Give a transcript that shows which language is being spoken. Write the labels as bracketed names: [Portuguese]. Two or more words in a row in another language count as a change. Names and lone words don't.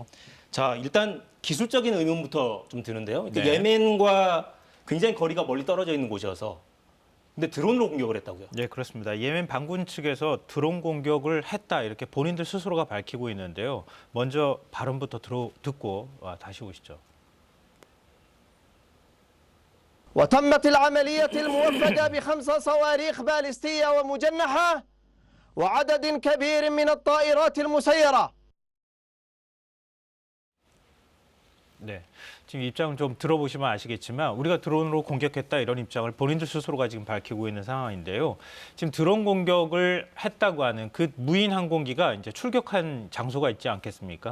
[Korean] 자, 일단 기술적인 의문부터 좀 드는데요. 네. 예멘과 굉장히 거리가 멀리 떨어져 있는 곳이어서 근데 드론으로 공격을 했다고요? 네, 그렇습니다. 예멘 반군 측에서 드론 공격을 했다 이렇게 본인들 스스로가 밝히고 있는데요. 먼저 발언부터 듣고 다시 오시죠. [Arabic] وتمت العملية الموفقة ب5 صواريخ باليستية ومجنحة وعدد كبير من الطائرات المسيرة. [Korean] 네, 지금 입장을 좀 들어보시면 아시겠지만 우리가 드론으로 공격했다 이런 입장을 본인들 스스로가 지금 밝히고 있는 상황인데요. 지금 드론 공격을 했다고 하는 그 무인 항공기가 이제 출격한 장소가 있지 않겠습니까?